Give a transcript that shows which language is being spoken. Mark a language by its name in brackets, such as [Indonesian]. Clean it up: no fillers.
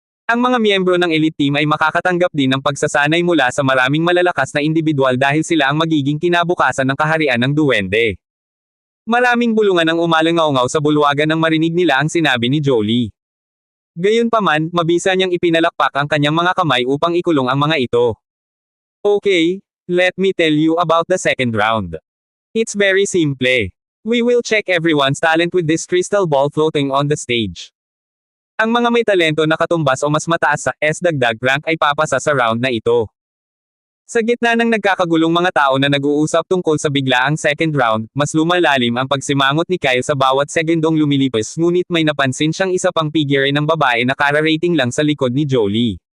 [Filipino] Ang mga miyembro ng elite team ay makakatanggap din ng pagsasanay mula sa maraming malalakas na individual dahil sila ang magiging kinabukasan ng kaharian ng duwende. Maraming bulungan ang umalangaw-ngaw sa bulwagan nang marinig nila ang sinabi ni Jolie. Gayunpaman, mabisa niyang ipinalakpak ang kanyang mga kamay upang ikulong ang mga ito. [English] Okay, let me tell you about the second round. It's very simple. We will check everyone's talent with this crystal ball floating on the stage. [Filipino] Ang mga may talento na katumbas o mas mataas sa dagdag rank ay papasa sa round na ito. Sa gitna ng nagkakagulong mga tao na nag-uusap tungkol sa biglaang second round, mas lumalalim ang pagsimangot ni Kyle sa bawat segundong lumilipas ngunit may napansin siyang isa pang figure ng babae na kara-rating lang sa likod ni Jolie.